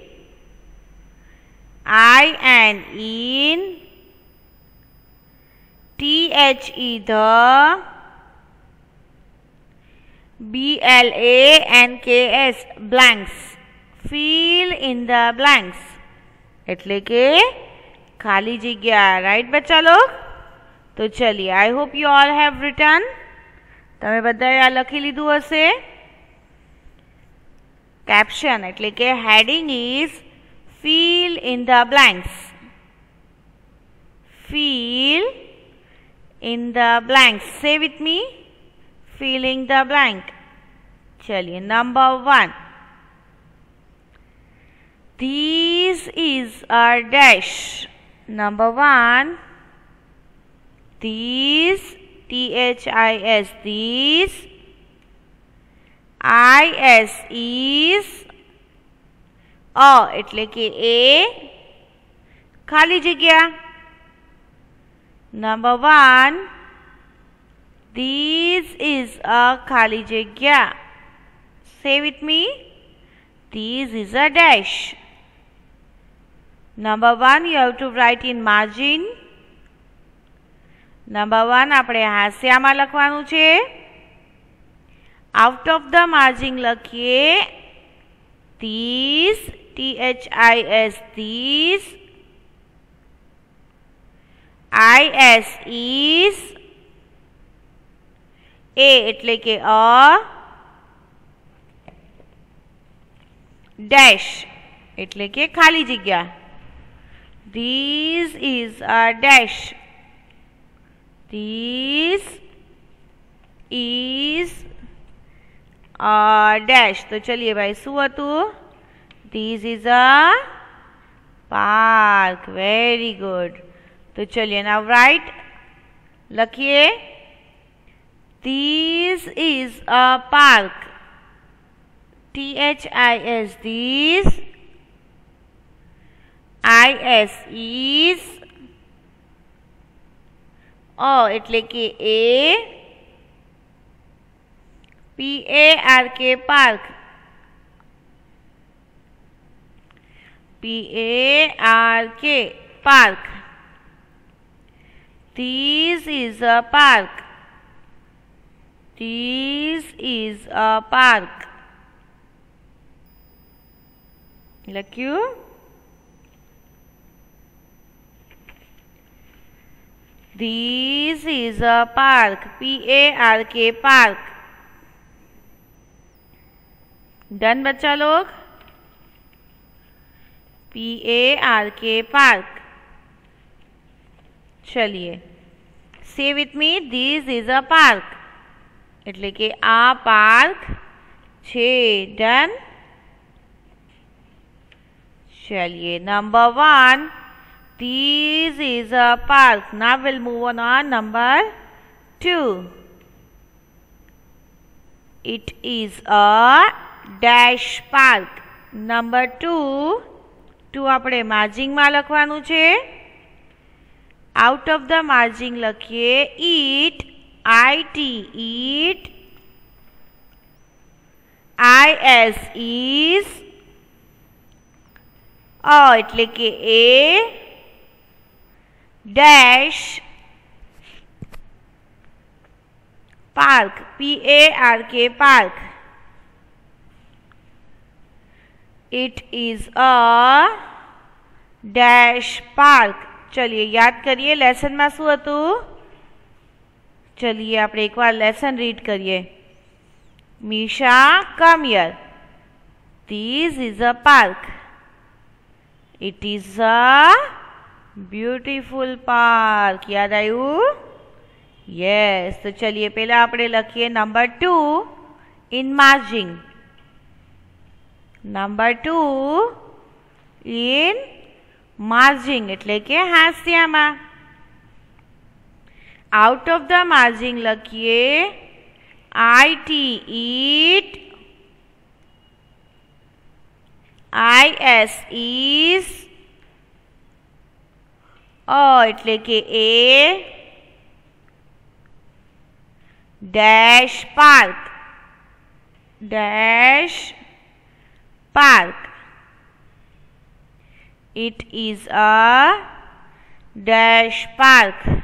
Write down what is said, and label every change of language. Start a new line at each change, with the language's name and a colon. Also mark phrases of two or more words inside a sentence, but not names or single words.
English: I-N-in. T-H-E, the. B-L-A-N-K-S, blanks. Fill in the blanks.
Gujarati: એટલે કે ખાલી જગ્યા, રાઈટ
Hindi: बच्चा लोग? तो चलिए,
English: I hope you all have written.
Gujarati: તમે બધાએ આ લખી લીધું હશે.
English: કેપ્શન
Gujarati: એટલે કે
English: heading is fill in the blanks. Fill in the blanks. Say with me. Filling the blank. चलिए, number 1. This is a dash. Number 1. These, T-H-I-S, these. I-S is.
Gujarati: એટલે કે એ ખાલી જગ્યા. નંબર 1.
English: This is a
Gujarati: ખાલી જગ્યા.
English: Say with me. This is a dash. Number 1 you have to write in margin.
Gujarati: Number 1 આપણે હાસ્યામાં લખવાનું છે.
English: Out of the margin લખીએ these, T-H-I-S, these. I-S is.
Gujarati: A એટલે કે a. Dash એટલે કે ખાલી જગ્યા.
English: This is a dash. This is a dash.
Hindi: तो चलिए भाई,
Gujarati: શું હતું?
English: This is a park. Very good.
Hindi: तो चलिए,
English: now write. लखिए This is a park. T-H-I-S, this. I-S is.
Gujarati: એટલે કે A.
English: P-A-R-K, park. P-A-R-K, park. This is a park. This is a park.
Gujarati: લખ્યું?
English: This is a park. P-A-R-K, park. डन
Hindi: बच्चा लोग?
English: P-A-R-K, park. चलिए say with me this is a park
Gujarati: એટલે કે આ પાર્ક છે.
English: ડન. चलिए नंबर 1 this is a park. Now we'll move on number 2. It is a dash park.
Gujarati: Number 2 આપણે માર્જિંગ માં લખવાનું છે.
English: out of the margin લખીએ eat eat is is
Gujarati: એટલે કે
English: a dash park park park. It is a dash park.
Hindi: चलिए याद करिए लेसन में
Gujarati: શું હતું. चलिए આપણે એકવાર લેસન રીડ કરીએ.
English: મીશા come here. This is a park. It is a beautiful park.
Gujarati: યાદ આયું?
English: यस.
Hindi: तो चलिए पहला
Gujarati: આપણે લખીએ
English: નંબર 2 in margin.
Gujarati: નંબર 2
English: in margin
Gujarati: એટલે કે હાસ્યામાં.
English: out of the margin લખીએ it eat is is
Gujarati: એટલે કે
English: a dash park it is a dash park.